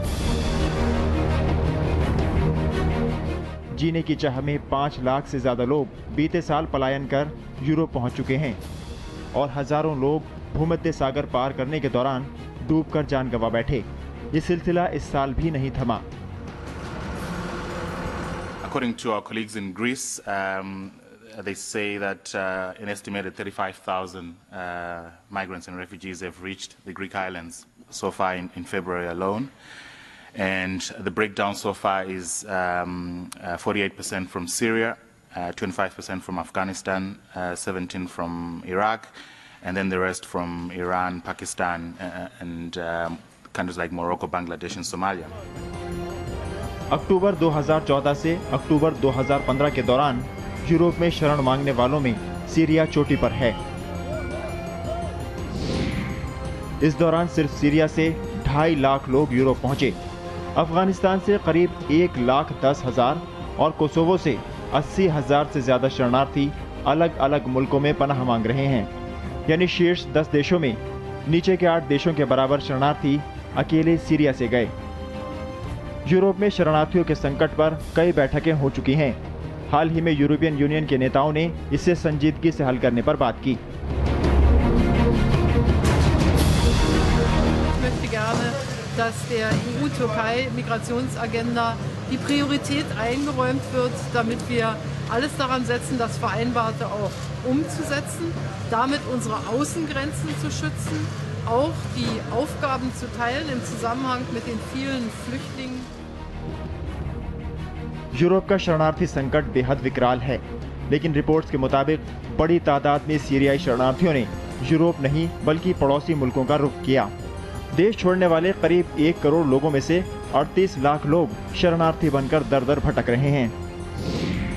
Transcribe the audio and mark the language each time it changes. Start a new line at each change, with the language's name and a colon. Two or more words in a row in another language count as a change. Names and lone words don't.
Hindi: जीने की चाह में 5 लाख से ज्यादा लोग बीते साल पलायन कर यूरोप पहुंच चुके हैं और हजारों लोग भूमध्य सागर पार करने के दौरान डूबकर जान गंवा बैठे। ये सिलसिला इस साल भी नहीं थमा।
English: According to our colleagues in Greece, they say that an estimated 35,000 migrants and refugees have reached the Greek islands so far in February alone. And the breakdown so far is 48% from Syria, 25% from Afghanistan, 17% from Iraq, and then the rest from Iran, Pakistan, and countries like Morocco, Bangladesh, and Somalia.
Hindi: अक्टूबर 2014 से अक्टूबर 2015 के दौरान यूरोप में शरण मांगने वालों में सीरिया चोटी पर है। इस दौरान सिर्फ सीरिया से 2.5 लाख लोग यूरोप पहुंचे। अफगानिस्तान से करीब 1,10,000 और कोसोवो से 80,000 से ज्यादा शरणार्थी अलग अलग मुल्कों में पनाह मांग रहे हैं। यानी शीर्ष 10 देशों में नीचे के 8 देशों के बराबर शरणार्थी अकेले सीरिया से गए। यूरोप में शरणार्थियों के संकट पर कई बैठकें हो चुकी हैं। हाल ही में यूरोपियन यूनियन के नेताओं ने इसे संजीदगी से हल करने पर बात की।
German: dass der EU-Türkei-Migrationsagenda die Priorität eingeräumt wird, damit wir alles daran setzen, das Vereinbarte auch umzusetzen, damit unsere Außengrenzen zu schützen, auch die Aufgaben zu teilen im Zusammenhang mit den vielen Flüchtlingen.
Hindi: यूरोप का शरणार्थी संकट बेहद विकराल है, लेकिन रिपोर्ट्स के मुताबिक बड़ी तादाद में सीरियाई शरणार्थियों ने यूरोप नहीं बल्कि पड़ोसी मुल्कों का रुख किया। देश छोड़ने वाले करीब 1 करोड़ लोगों में से 38 लाख लोग शरणार्थी बनकर दर दर भटक रहे हैं।